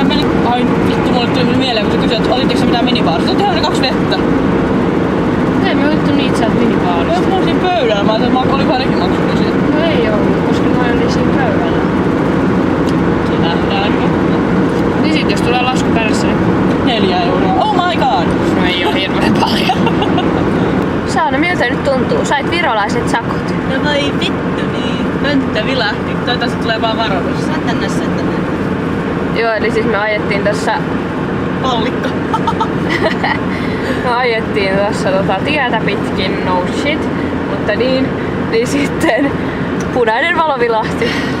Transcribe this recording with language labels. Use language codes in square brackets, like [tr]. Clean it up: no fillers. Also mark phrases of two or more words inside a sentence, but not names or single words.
[fi] No ai vittu, mulle tuli mieleen kun sä kysyit, että olitteko sä mitään minibaarista? Oltiin ne 2 vettä. Ei me otettu niitä sieltä minibaarista. Jos mulla siinä pöydällä, mä ajattelin, että olikohan nekin maksullisia. No ei ollut, koska mä olin siinä pöydällä. Se nähdään. Niin sit jos tulee lasku perässä, niin 4 euroa. [en] Oh my god! [fi] no ei oo hirveen paljon. Saana, miltä nyt tuntuu? Sait virolaiset sakot. No voi vittu niin. Pönttö vilahti. Toivottavasti tulee vaan varoitus. Sätänä. Joo, eli siis me ajettiin tässä Pallikka. me ajettiin tässä tietä pitkin, [en] no shit, [fi] mutta niin sitten punainen valo vilahti.